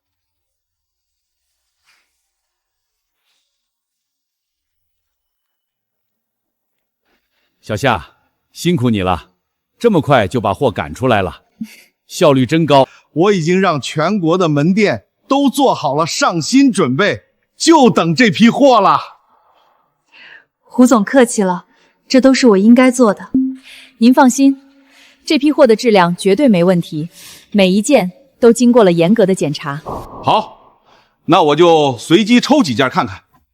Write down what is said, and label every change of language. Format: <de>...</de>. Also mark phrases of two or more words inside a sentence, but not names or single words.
<zh>小夏，辛苦你了，這麼快就把貨趕出來了，效率真高。我已經讓全國的門店都做好了上新準備，就等这批貨了。胡总客气了，这都是我应该做的。您放心，这批货的质量绝对没问题，每一件都经过了严格的检查。好，那我就随机抽几件看看。</zh>